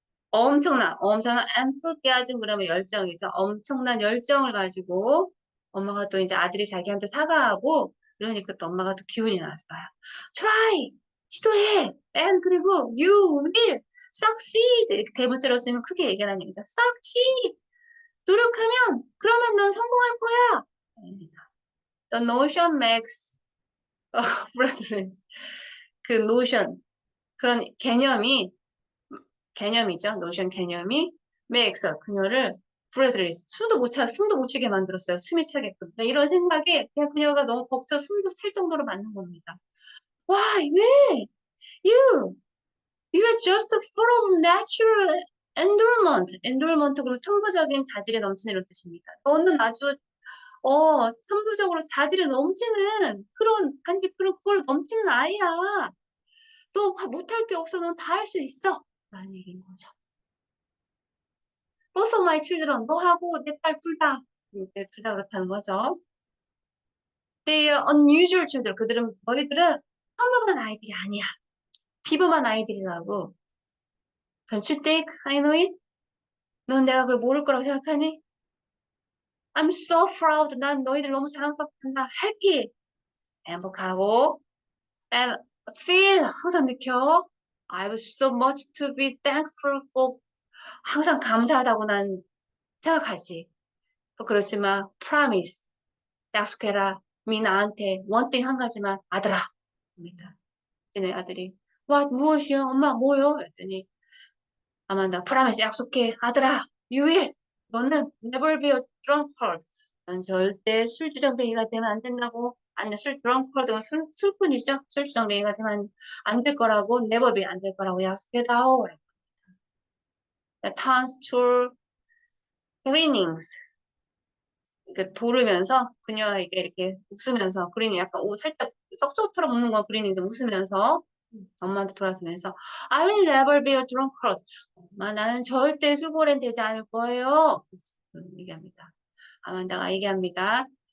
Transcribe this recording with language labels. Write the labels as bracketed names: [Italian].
[Korean] 엄청난 enthusiasm 그러면 열정이죠. 엄청난 열정을 가지고 엄마가 또 이제 아들이 자기한테 사과하고 그러니까 또 엄마가 또 기운이 났어요. [English] Try. [Korean] 시도해. [English] And [Korean] 그리고 [English] you will succeed. [Korean] 이렇게 대문자로 쓰면 크게 얘기하는 얘기죠. [English] succeed. [Korean] 노력하면 그러면 넌 성공할 거야. [English] The notion makes reference. [Korean] 그 notion 그런 개념이죠. notion 개념이 makes 그녀를 breathless 숨도 못 쉬게 만들었어요. 숨이 차게끔. 이런 생각에 그냥 그녀가 너무 벅차 숨도 찰 정도로 맞는 겁니다. [English] Why? [Korean] 왜? [English] You are just full of natural endowment. [Korean] 그리고 천부적인 자질이 넘치는 이런 뜻입니다. 너는 아주 천부적으로 자질이 넘치는 그걸 넘치는 아이야. 너 못할 게 없어. 넌 다 할 수 있어. 라는 얘기인 거죠. [English] both of my children, [Korean] 너하고 내 딸 둘 다. 둘 다 그렇다는 거죠. [English] They are unusual children. [Korean] 너희들은 평범한 아이들이 아니야. 비범한 아이들이라고. [English] Don't you think I know it? [Korean] 넌 내가 그걸 모를 거라고 생각하니? [English] I'm so proud. [Korean] 난 너희들 너무 자랑스럽단다. [English] Happy. [Korean] 행복하고 [English] and feel [Korean] 항상 느껴. [English] I have so much to be thankful for. [Korean] 항상 감사하다고 난 생각하지. 그렇지만 promise 약속해라. 나한테 [English] one thing [Korean] 한 가지만 아들아. 입니다. 내 아들이 무엇이요? 엄마 뭐요? 했더니 아만다 promise 약속해 아들아. [English] You will. [Korean] 너는 [English] never be a drunkard. [Korean] 넌 절대 술주정뱅이가 되면 안 된다고. 아니 drunkard가 술꾼이죠. 술주정뱅이가 되면 안 될 거라고. [English] never be [Korean] 안 될 거라고 약속해다오. [English] The town's tour gleanings. [Korean] 돌으면서 그녀에게 이렇게 웃으면서 그린이 약간 살짝 썩소처럼 웃는 거 그린이 이제 웃으면서 엄마한테 돌아서면서 [English] I will never be a drunkard. [Korean] 엄마 나는 절대 술고래는 되지 않을 거예요. 얘기합니다. 아만다가 얘기합니다.